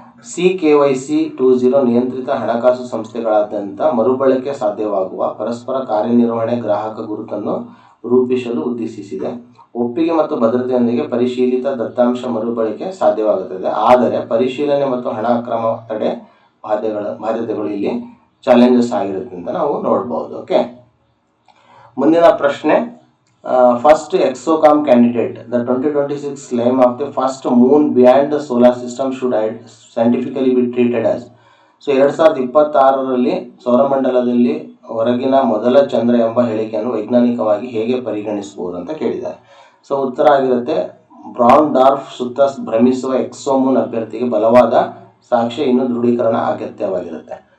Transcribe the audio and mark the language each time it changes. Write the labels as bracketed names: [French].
[Kannada] CKYC 20 ನಿಯಂತ್ರಿತ ಹಣಕಾಸು ಸಂಸ್ಥೆಗಳಾದ್ಯಂತ ಮರುಬಳಕೆ ಸಾಧ್ಯವಾಗುವ ಪರಸ್ಪರ ಕಾರ್ಯನಿರ್ವಹಣೆ ಗ್ರಾಹಕ ಗುರುತನ್ನು ರೂಪಿಸಲು ಉದ್ದೇಶಿಸಿದೆ. ಒಪ್ಪಿಗೆ ಮತ್ತು ಭದ್ರತೆಯೊಂದಿಗೆ ಪರಿಶೀಲಿತ ದತ್ತಾಂಶ ಮರುಬಳಕೆ ಸಾಧ್ಯವಾಗುತ್ತದೆ, ಆದರೆ ಪರಿಶೀಲನೆ ಮತ್ತು ಹಣ ಅಕ್ರಮ ತಡೆ ಬಾಧ್ಯತೆಗಳು ಇಲ್ಲಿ ಚಾಲೆಂಜಸ್ ಆಗಿರುತ್ತೆ ಅಂತ ನಾವು ನೋಡ್ಬೋದು. ಓಕೆ, ಮುಂದಿನ ಪ್ರಶ್ನೆ. [English] First exomoon candidate the 2026 claim of the first moon beyond the solar system should scientifically be treated as. [Kannada] So 2026ರಲ್ಲಿ ಸೌರಮಂಡಲದಲ್ಲಿ ಹೊರಗಿನ ಮೊದಲ ಚಂದ್ರ ಎಂಬ ಹೇಳಿಕೆಯನ್ನು ವೈಜ್ಞಾನಿಕವಾಗಿ ಹೇಗೆ ಪರಿಗಣಿಸಬಹುದು ಅಂತ ಕೇಳಿದ್ದಾರೆ. ಸೊ ಉತ್ತರ ಆಗಿರುತ್ತೆ ಬ್ರೌನ್ ಡಾರ್ಫ್ ಸುತ್ತ ಭ್ರಮಿಸುವ ಎಕ್ಸೋಮೂನ್ ಅಭ್ಯರ್ಥಿಗೆ ಬಲವಾದ ಸಾಕ್ಷ್ಯ ಇನ್ನೂ ದೃಢೀಕರಣ ಅಗತ್ಯವಾಗಿರುತ್ತೆ.